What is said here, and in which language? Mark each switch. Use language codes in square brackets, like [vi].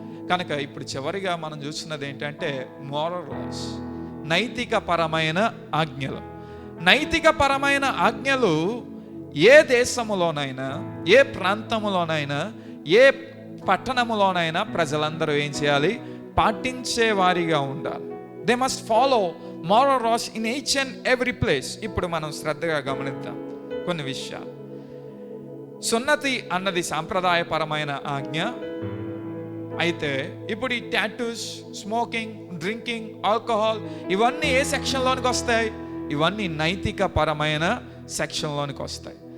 [te] కనుక ఇప్పుడు చివరిగా మనం చూస్తున్నది ఏంటంటే మోరల్ లాస్, నైతిక పరమైన ఆజ్ఞలు. నైతిక పరమైన ఆజ్ఞలు ఏ దేశములోనైనా, ఏ ప్రాంతములోనైనా, ఏ పట్టణములోనైనా ప్రజలందరూ ఏం చేయాలి? పాటించే వారిగా ఉండాలి. [en] They must follow moral laws in each and every place. [te] ఇప్పుడు మనం శ్రద్ధగా గమనిద్దాం కొన్ని విషయాలు. సున్నతి అన్నది సాంప్రదాయపరమైన ఆజ్ఞ అయితే ఇప్పుడు ఈ టాటూస్, స్మోకింగ్, డ్రింకింగ్, ఆల్కహాల్ ఇవన్నీ ఏ సెక్షన్లోనికి వస్తాయి? ఇవన్నీ నైతిక పరమైన సెక్షన్లోనికి వస్తాయి.